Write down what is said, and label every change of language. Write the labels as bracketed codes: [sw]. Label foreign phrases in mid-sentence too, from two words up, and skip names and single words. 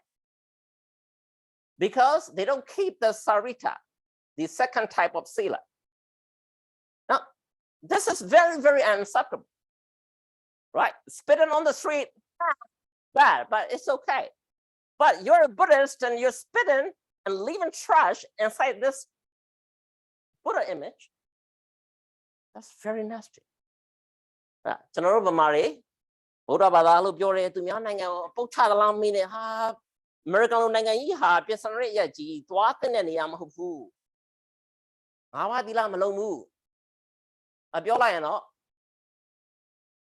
[en] because they don't keep the sarita the second type of sila now this is very very unacceptable right spitting on the street bad but it's okay but you're a Buddhist and you're spitting and leaving trash inside this Buddha image that's very nasty [my] ကျွန်တော်တို့ဗမာတွေဗုဒ္ဓဘာသာလို့ပြောတယ်သူများနိုင်ငံကိုပုတ်ချသလားမင်းနဲ့ဟာအမေရိကန်လိုနိုင်ငံကြီးဟာပြဿနာရဲ့အရက်ကြီးသွားတဲ့နေရာမဟုတ်ဘူးငါးပါးသီလမလုံးဘူးပြောလိုက်ရင်တော့